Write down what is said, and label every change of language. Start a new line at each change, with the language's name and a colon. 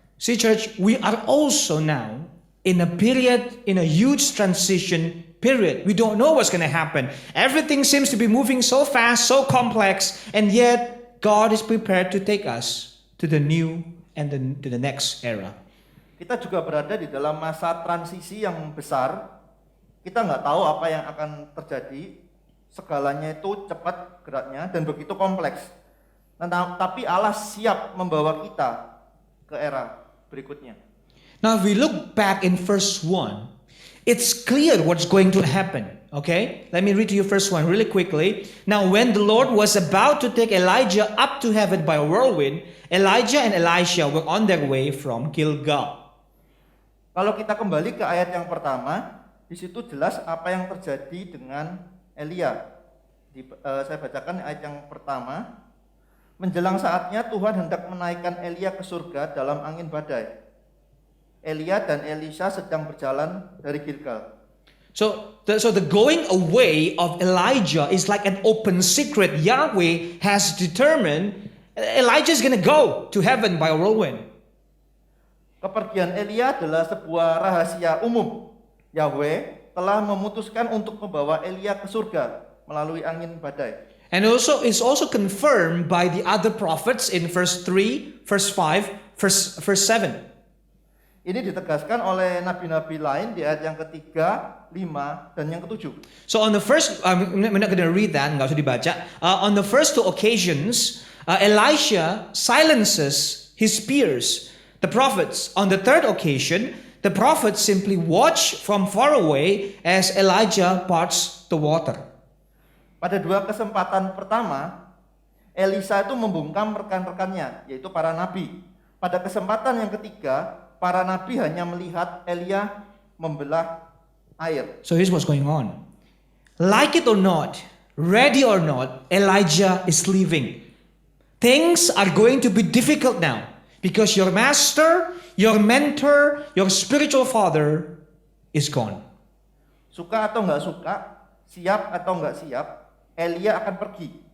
English: See, church, we are also now in a huge transition period. We don't know what's going to happen. Everything seems to be moving so fast, so complex, and yet God is prepared to take us to the new and to the next era.
Indonesian: Kita juga berada di dalam masa transisi yang besar. Kita nggak tahu apa yang akan terjadi. Segalanya itu cepat geraknya dan begitu kompleks. Tapi Allah siap membawa kita ke era berikutnya.
English: Now if we look back in verse 1, it's clear what's going to happen. Okay, let me read to you first one really quickly. Now, when the Lord was about to take Elijah up to heaven by a whirlwind, Elijah and Elisha were on their way from Gilgal.
Indonesian: Kalau kita kembali ke ayat yang pertama, di situ jelas apa yang terjadi dengan Elia. Saya bacakan ayat yang pertama. Menjelang saatnya Tuhan hendak menaikkan Elia ke surga dalam angin badai. Elia dan Elisha sedang berjalan dari Gilgal.
English: So the going away of Elijah is like an open secret. Yahweh has determined Elijah is going to go to heaven by a whirlwind.
Indonesian: Kepergian Elia adalah sebuah rahasia umum. Yahweh telah memutuskan untuk membawa Elia ke surga melalui angin badai.
English: And also it's also confirmed by the other prophets in verse 3, verse 5, verse 7.
Indonesian: Ini ditegaskan oleh nabi-nabi lain di ayat yang ketiga, 5, dan yang ketujuh.
English: So on the first, I'm not going to read that,
Indonesian: nggak usah dibaca.
English: On the first two occasions, Elisha silences his peers, the prophets. On the third occasion, the prophets simply watch from far away as Elijah parts the water.
Indonesian: Pada dua kesempatan pertama, Elisa itu membungkam rekan-rekannya, yaitu para nabi. Pada kesempatan yang ketiga, para nabi hanya melihat Elia membelah air.
English: So here's what's going on. Like it or not, ready or not, Elijah is leaving. Things are going to be difficult now because your master, your mentor, your spiritual father is gone.
Indonesian: Suka atau nggak suka, siap atau nggak siap, Elia akan pergi.